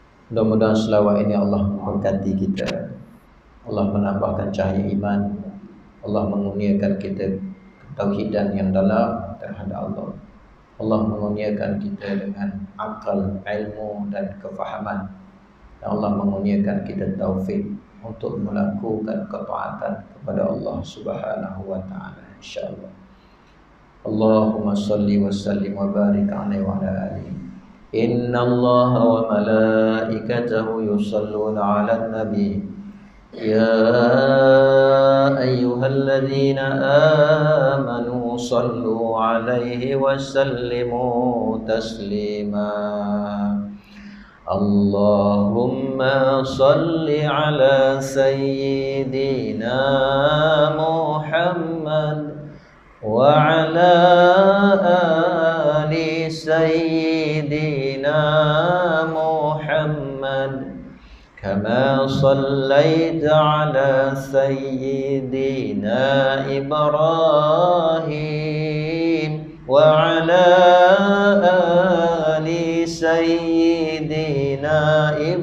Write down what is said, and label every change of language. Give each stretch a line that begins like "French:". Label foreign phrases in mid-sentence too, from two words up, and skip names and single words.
Malay: Mudah-mudahan selawat ini Allah memberkati kita, Allah menambahkan cahaya iman Allah mengurniakan kita tauhidan yang dalam terhadap Allah. Allah mengurniakan kita dengan akal, ilmu dan kefahaman. Allah mengurniakan kita taufik untuk melakukan ketaatan kepada Allah
Arabic: سبحانه وتعالى,
Malay: insyaallah.
Arabic: اللهم صل وسلم وبارك عليه وعلى آله. إن الله وملائكته يصلون على النبي. يا أيها الذين آمنوا صلوا عليه وسلموا تسليما. اللهم صل على سيدنا محمد وعلى آل سيدنا محمد كما صليت على سيدنا إبراهيم وعلى آل سيدنا